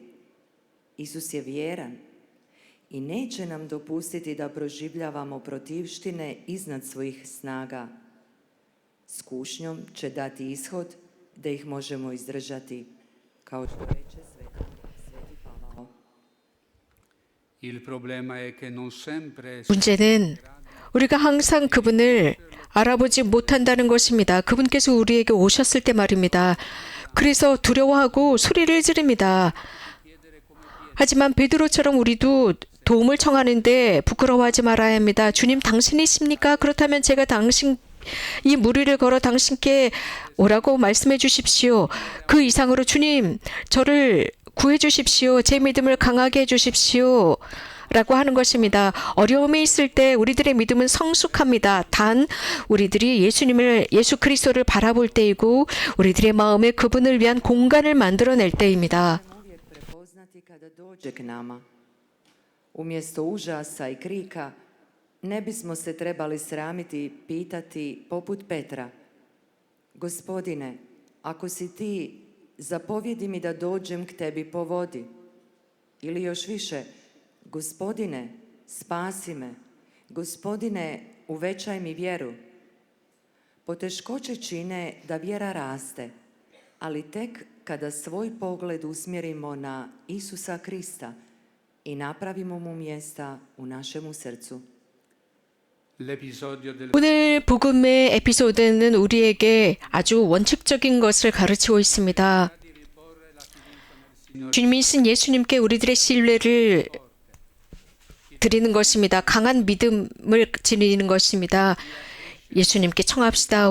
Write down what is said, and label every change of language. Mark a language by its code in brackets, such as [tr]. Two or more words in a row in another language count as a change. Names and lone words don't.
[hr] Isus je vjeran i neće nam dopustiti da proživljavamo protivštine iznad svojih snaga. S kušnjom će dati ishod da ih možemo izdržati, kao što reče Sveti Pavao. [it] Il problema è che non sempre [ko] 문제는 우리가 항상 그분을 알아보지 못한다는 것입니다. 그분께서 우리에게 오셨을 때 말입니다. 그래서 두려워하고 소리를 지릅니다. 하지만 베드로처럼 우리도 도움을 청하는데 부끄러워하지 말아야 합니다. 주님, 당신이십니까? 그렇다면 제가 이 무리를 걸어 당신께 오라고 말씀해 주십시오. 그 이상으로 주님, 저를 구해 주십시오. 제 믿음을 강하게 해 주십시오. 라고 하는 것입니다. 어려움이 있을 때 우리들의 믿음은 성숙합니다. 단 우리들이 예수 그리스도를 바라볼 때이고 우리들의 마음에 그분을 위한 공간을 만들어낼 때입니다. [hr] Uvijek prepoznati kada dođe k nama. Umjesto užasa i krika, ne bismo se trebali sramiti pitati poput Petra: Gospodine, ako si ti, zapovjedi mi da dođem k tebi po vodi. Ili još više: Gospodine, spasi me. Gospodine, uvećaj mi vjeru. Poteškoće čine da vjera raste, ali tek kada svoj pogled usmjerimo na Isusa Krista i napravimo mu mjesta u našemu srcu. [it] l'episodio del [ko] 오늘 복음의 에피소드는 우리에게 아주 원칙적인 것을 가르치고 있습니다. 주님이신 예수님께 우리들의 신뢰를 드리는 것입니다. 강한 믿음을 지니는 것입니다. 예수님께 청합시다.